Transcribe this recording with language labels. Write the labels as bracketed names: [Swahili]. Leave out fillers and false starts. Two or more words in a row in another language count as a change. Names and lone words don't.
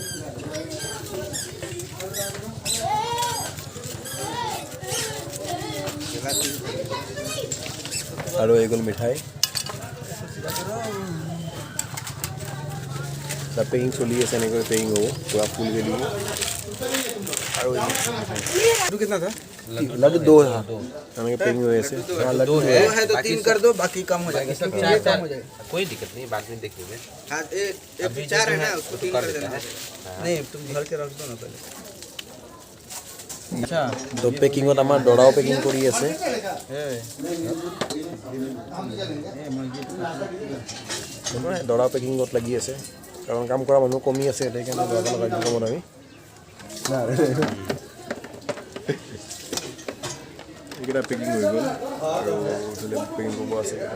[Assamese] আৰু এই গ'ল মিঠাই পেকিং চলি আছে এনেকৈ পেকিং হ'ব পূৰা ফুলকৈ দিব আৰু [Hindi] लड्डू 2 है हमें पेकिंग हुए ऐसे हां लड्डू है तो 3 कर दो बाकी कम हो जाएगा सब कम हो जाएगा कोई दिक्कत नहीं बाद में देख लेंगे हां एक 4 है ना उसको 3 कर देना नहीं तुम घर के रख दो ना पहले अच्छा तो [Assamese] पेकिंगत আমাৰ দৰাও পেকিং কৰি আছে দৰা পেকিংত লাগি আছে কাৰণ কাম কৰা মানুহ কমি আছে সেইকাৰণে দৰা লগাই দিব মন আমি এইকেইটা পেকিং হৈ গ'ল আৰু পেকিং কৰিব আছে